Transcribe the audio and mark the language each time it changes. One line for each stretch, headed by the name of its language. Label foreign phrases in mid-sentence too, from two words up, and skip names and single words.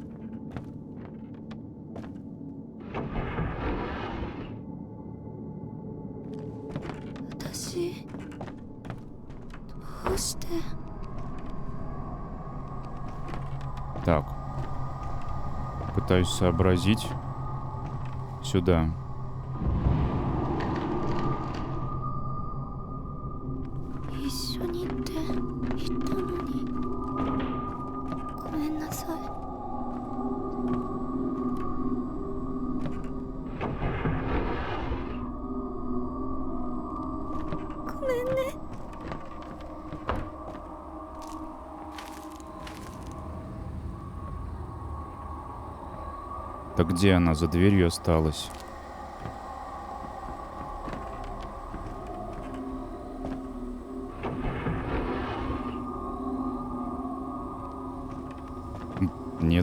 Japanese: 私どうして？
Russian: Так. Пытаюсь сообразить. Сюда.
Japanese: « 一緒にって言ったのにごめんなさい。ごめんね。
Russian: Так где она? За дверью осталась. Нет.